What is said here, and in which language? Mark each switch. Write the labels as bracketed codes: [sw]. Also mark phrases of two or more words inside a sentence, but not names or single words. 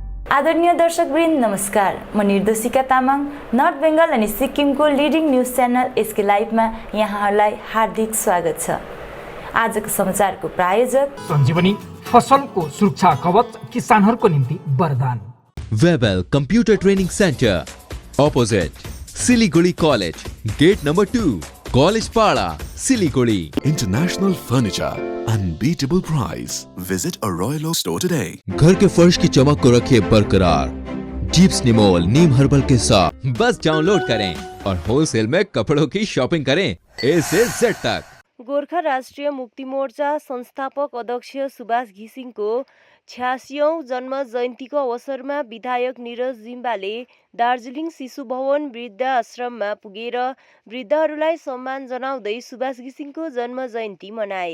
[ne] आदरणीय दर्शकवृन्द नमस्कार। म निर्देशिका तामाङ नर्थ बेङ्गल अनि सिक्किमको [en] leading news channel [ne] एसके लाइभमा यहाँहरूलाई हार्दिक स्वागत छ। आजको समाचारको प्रायोजक सञ्जीवनी फसलको सुरक्षा कवच किसानहरूको निम्ति वरदान। वेबल कम्प्युटर ट्रेनिङ सेन्टर अपोजिट सिलीगुडी कलेज गेट नंबर 2 कॉलेज पाड़ा सिलीगुडी। [en] International furniture, unbeatable price. Visit a Royal Oak store today. [hi] घर के फर्श की चमक को रखे बरकरार जीप्स निमोल नीम हर्बल के साथ। बस डाउनलोड करें और होलसेल में कपड़ों की शॉपिंग करें ए से जेड तक। [ne] गोर्खा राष्ट्रिय मुक्ति मोर्चा संस्थापक अध्यक्ष सुभाष घिसिङको 86औं जन्म जयन्तीको अवसरमा विधायक निरज जिम्बाले दार्जिलिङ शिशु भवन वृद्ध आश्रममा पुगेर वृद्धहरूलाई सम्मान जनाउँदै सुभाष घिसिङको जन्म जयन्ती मनाए।